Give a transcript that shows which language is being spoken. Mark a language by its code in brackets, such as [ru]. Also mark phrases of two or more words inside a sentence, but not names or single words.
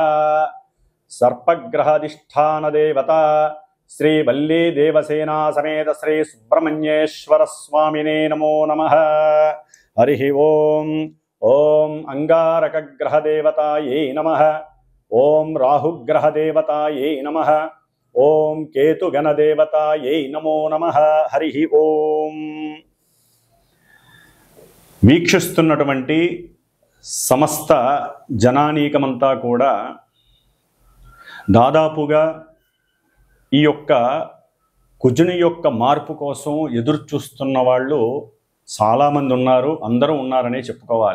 [sa] सर्पग्रहाधिष्ठान देवता श्री वल्ली देवसेना समेत श्री सुब्रह्मण्येश्वर स्वामिने नमो नमः। हरि ओम। ओम अंगारक ग्रह देवतायै नमः। ओम राहुग्रह देवतायै नमः। ओम केतुगण देवतायै नमो नमः। हरि ओम। [te] వీక్షిస్తున్నటువంటి సమస్త జనానీకమంతా కూడా దాదాపుగా ఈ యొక్క కుజుని యొక్క మార్పు కోసం ఎదురు చూస్తున్న వాళ్ళు చాలామంది ఉన్నారు, అందరూ ఉన్నారనే చెప్పుకోవాలి.